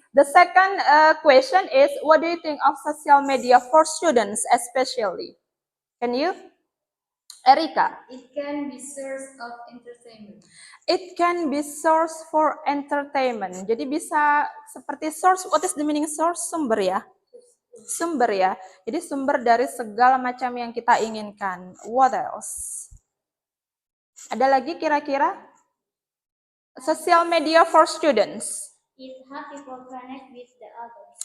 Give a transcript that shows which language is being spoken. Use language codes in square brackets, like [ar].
[en] The second question is, what do you think of social media for students especially? Can you? Erika? It can be source of entertainment. It can be source for entertainment. [id] Jadi bisa seperti [en] source, what is the meaning source? [id] Sumber ya? Sumber ya. Jadi sumber dari segala macam yang kita inginkan. [en] What else? [id] Ada lagi kira-kira? [en] Social media for students. It helps people connect with the others.